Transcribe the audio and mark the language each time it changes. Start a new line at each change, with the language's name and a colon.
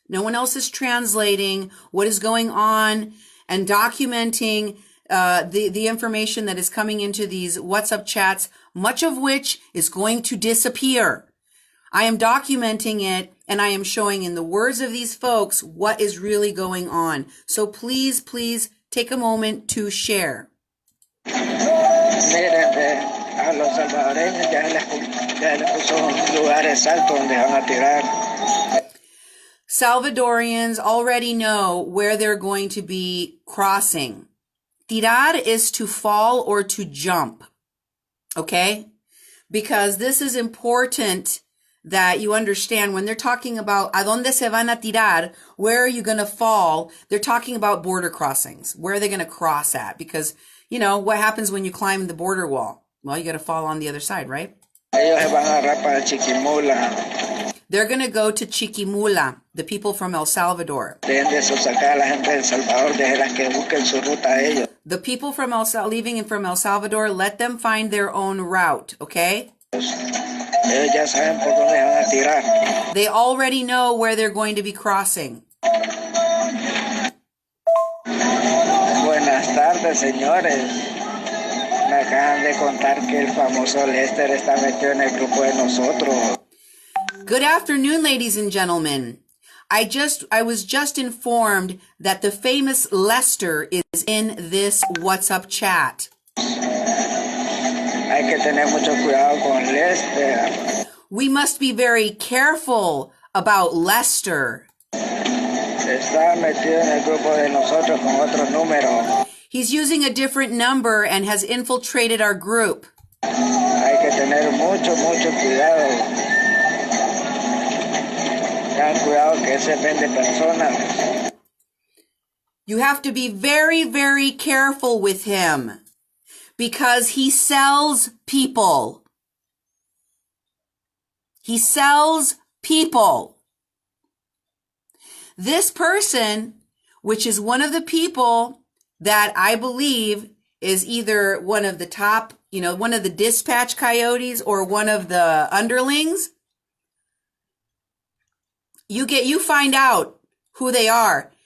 English: No one else is translating what is going on and documenting the information that is coming into these WhatsApp chats, much of which is going to disappear. I am documenting it, and I am showing in the words of these folks what is really going on. So please, please take a moment to share.
Spanish: Miren, a los salvadoreños ya les puso un lugar exacto donde van a tirar.
English: Salvadorians already know where they're going to be crossing. Tirar is to fall or to jump, okay? Because this is important that you understand when they're talking about
Spanish: a dónde se van a tirar,
English: where are you going to fall? They're talking about border crossings. Where are they going to cross at? Because, you know, what happens when you climb the border wall? Well, you got to fall on the other side, right?
Spanish: Ellos se van a agarrar para Chiquimula.
English: They're going to go to Chiquimula, the people from El Salvador.
Spanish: Deben de eso sacar a la gente de El Salvador, déjenlas que busquen su ruta a ellos.
English: The people from leaving from El Salvador, let them find their own route, okay?
Spanish: Ellos ya saben por dónde van a tirar.
English: They already know where they're going to be crossing.
Spanish: Buenas tardes, señores. Me acaban de contar que el famoso Lester está metido en el grupo de nosotros.
English: Good afternoon, ladies and gentlemen. I was just informed that the famous Lester is in this WhatsApp chat.
Spanish: Hay que tener mucho cuidado con Lester.
English: We must be very careful about Lester.
Spanish: Está metido en el grupo de nosotros con otro número.
English: He's using a different number and has infiltrated our group.
Spanish: Hay que tener mucho cuidado. Ten cuidado que ese vende personas.
English: You have to be very, very careful with him because he sells people. He sells people. This person, which is one of the people that I believe is either one of the top, one of the dispatch coyotes or one of the underlings, you find out who they are.